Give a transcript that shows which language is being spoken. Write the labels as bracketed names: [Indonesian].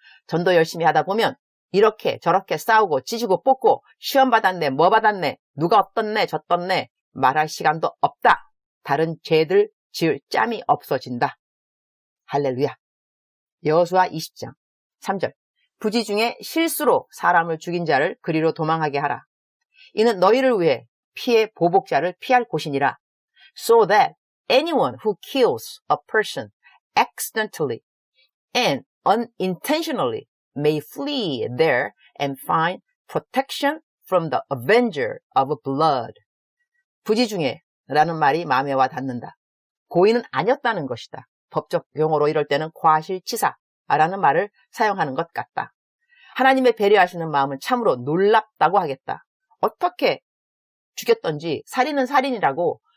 [Korean] 전도 열심히 하다 보면 이렇게 저렇게 싸우고 찢고 뽑고 시험 받았네, 뭐 받았네, 누가 어떻네, 저떻네 말할 시간도 없다. 다른 죄들 지을 짬이 없어진다. 할렐루야. 여호수아 20장 3절. 부지 중에 실수로 사람을 죽인 자를 그리로 도망하게 하라. 이는 너희를 위해 피해 보복자를 피할 곳이니라. [English] So that anyone who kills a person accidentally and unintentionally may flee there and find protection from the avenger of blood. [Korean] 부지 중에 라는 말이 마음에 와 닿는다. 고의는 아니었다는 것이다. 법적 용어로 이럴 때는 과실치사라는 말을 사용하는 것 같다. 하나님의 배려하시는 마음은 참으로 놀랍다고 하겠다. 어떻게 죽였던지 살인은 살인이라고